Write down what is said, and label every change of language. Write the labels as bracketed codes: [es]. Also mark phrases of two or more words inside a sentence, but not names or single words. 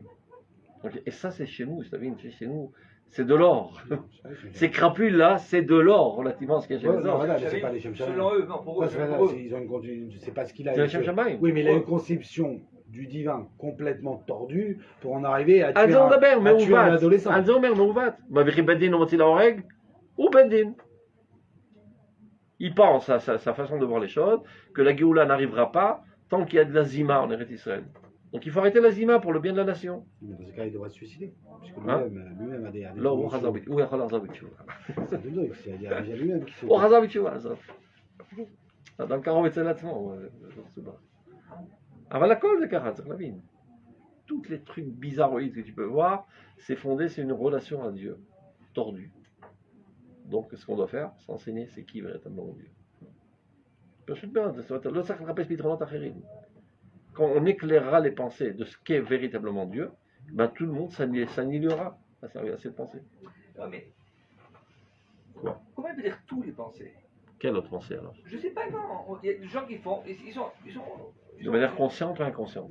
[fr] Et ça, c'est chez nous, Stamvin, c'est chez nous. C'est de l'or. Ces crapules-là, c'est de l'or relativement à ce qu'il y a chez Ouais, les non, autres. voilà, mais c'est pas les [he] שם שמים. [fr] Selon eux, non, pour eux, Ouais, pour eux. ils ont c'est pas ce qu'il a. C'est les [he] שם שמים. [fr] Oui, mais il a une conception du divin complètement tordue pour en arriver à [he] על [fr] tuer [he] זה הוא מדבר, [fr] à tuer un [he] מעוות. [fr] adolescent. [he] על זה הוא אומר מעוות. מביא בית דין ומוציא להורג, הוא בית דין. [fr] Il pense à sa façon de voir les choses, que la Géoula n'arrivera pas tant qu'il y a de la Zima en Eretz Israël. Donc il faut arrêter la Zima pour le bien de la nation. Mais dans ce cas, il devrait se suicider. Puisque Hein? lui-même a des. [he] לא, הוא חזר בתשובה. הוא יכול לחזור בתשובה. [fr] C'est de dingue, il y a déjà lui-même qui se. [he] הוא חזר בתשובה, עזוב. אדם קרוב אצל עצמו, זה מסובך. אבל הכל זה ככה, צריך להבין. [fr] Toutes les trucs bizarroïdes que tu peux voir, c'est fondé sur une relation à Dieu, tordue. Donc ce qu'on doit faire, c'est enseigner c'est qui véritablement Dieu. [he] פשוט מאוד, לא צריך לחפש פתרונות אחרים. [fr] Quand on éclairera les pensées de ce qu'est véritablement Dieu, ben tout le monde s'annihilera à cette pensée. Non, mais. Quoi? Comment dire tous les pensées? Quelle autre pensée alors? Je sais pas, non. Il y a des gens qui font. De manière consciente ou inconsciente?